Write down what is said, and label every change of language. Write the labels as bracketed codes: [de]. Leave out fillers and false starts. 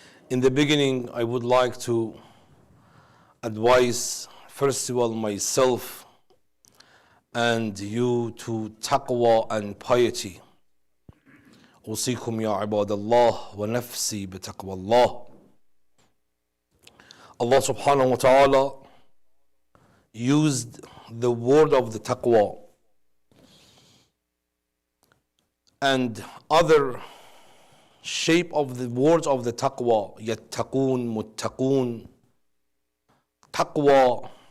[en] In the beginning, I would like to advise, first of all, myself and you to taqwa and piety. [ar] أوصيكم يا عباد الله ونفسي بتقوى الله. [en] Allah subhanahu wa ta'ala used the word of the taqwa and other shape of the words of the taqwa, yattaqun, muttaqun, taqwa,